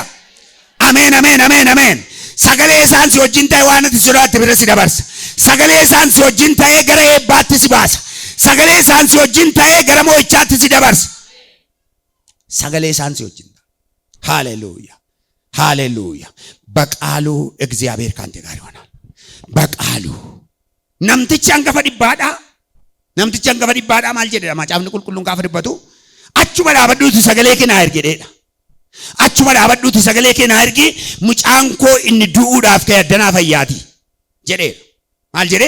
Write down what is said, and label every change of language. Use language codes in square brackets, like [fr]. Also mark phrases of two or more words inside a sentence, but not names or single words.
[om] Ameen, ameen, ameen, ameen. Sagalee isaan si wajjin ta'e waan ati sodaatte bira si dabarsa. Sagalee isaan si wajjin ta'e gara eebbaatti si baasa. Sagalee isaan si wajjin ta'e gara mo'ichaatti si dabarsa. Sagalee isaan si wajjin ta'a. Haleluuya, haleluuya. [am] በቃሉ እግዚአብሔር ካንተ ጋር ይሆናል። በቃሉ [om] namtichi hangafa dhibbaadha maal jedhedha macaafni qulqulluun gaafa dubbatu achuma dhaabadhuuti sagalee kee naa ergi jedhedha. Achuma dhaabadhuuti sagalee kee naa ergi mucaan koo inni du'uudhaaf ka'e addanaa fayyaati jedheera. Maal jedhee?